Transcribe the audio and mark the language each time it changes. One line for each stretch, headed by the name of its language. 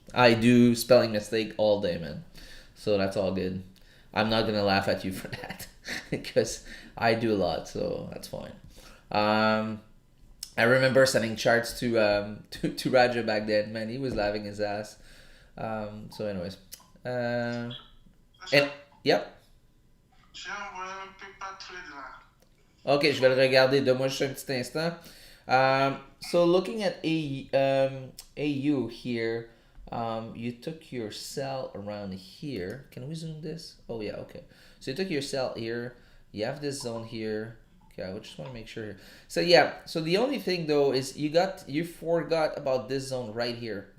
English: I do spelling mistake all day, man. So that's all good. I'm not gonna laugh at you for that because I do a lot, so that's fine. I remember sending charts to Raja back then. Man, he was laughing his ass. So anyways, and yep.
French: J'ai envoyé un paper trade là. Ok, je vais le regarder. Donne-moi juste un petit instant.
English: So looking at AU here, you took your sell around here. Can we zoom this? Oh yeah, okay. So you took your sell here. You have this zone here. Okay, I just want to make sure. So yeah, so the only thing though is you forgot about this zone right here.